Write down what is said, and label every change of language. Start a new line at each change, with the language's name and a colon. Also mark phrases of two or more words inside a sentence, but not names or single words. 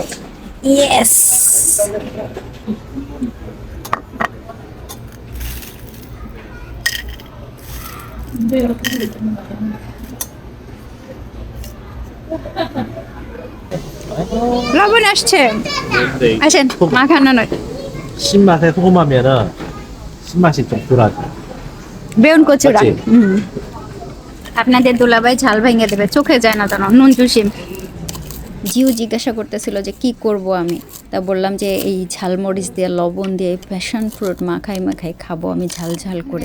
Bangla: ইয়েস লবণ আসছে। আসেন মাখানো নয়।
Korean: 신맛에 소금하면은 신맛이 좀 덜하지. বেউন কচুরা। 맞지?
Bangla: আপনাদের দুলাভাই ঝাল ভেঙে দেবে, চোখে যায় না জানো, নুন চুষি। জিও জিজ্ঞাসা করতেছিল যে কি করব আমি, তা বললাম যে এই ঝালমরিচ দিয়ে লবণ দিয়ে
English: passion fruit
Bangla: মাখাই মাখাই খাবো আমি ঝাল ঝাল করে।